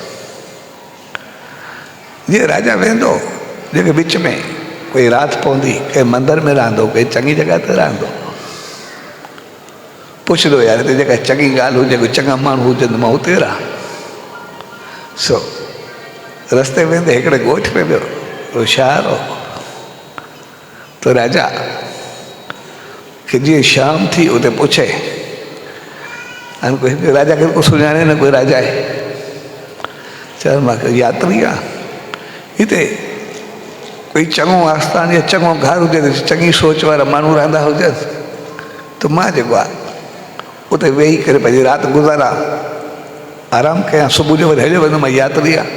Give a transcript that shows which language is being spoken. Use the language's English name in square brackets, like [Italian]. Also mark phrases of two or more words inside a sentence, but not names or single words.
[Sindhi] जीअं राजा वेंदो, जेके विच में कोई राति पवंदी, कंहिं मंदर में रहंदो, कंहिं चङी जॻह ते रहंदो, पुछंदो यार हिते जेका चङी ॻाल्हि हुजे, कोई चङा माण्हू हुजनि, मां हुते रहां। सो रस्ते वेंदे हिकिड़े ॻोठ में वियो, उहो शहर हो। तो राजा खे जीअं शाम थी उते पुछे, हाणे कोई राजा खे को सुञाणे न, कोई राजा आहे। चयो मां यात्री आहे, हिते कोई चङो आस्थान या चङो घर हुजे, चङी सोच वारा माण्हू रहंदा हुजनि, त मां जेको आहे उते वेही करे पंहिंजी राति गुज़ारा, आराम कयां, सुबुह जो वरी हलियो वेंदो, मां यात्री आहे।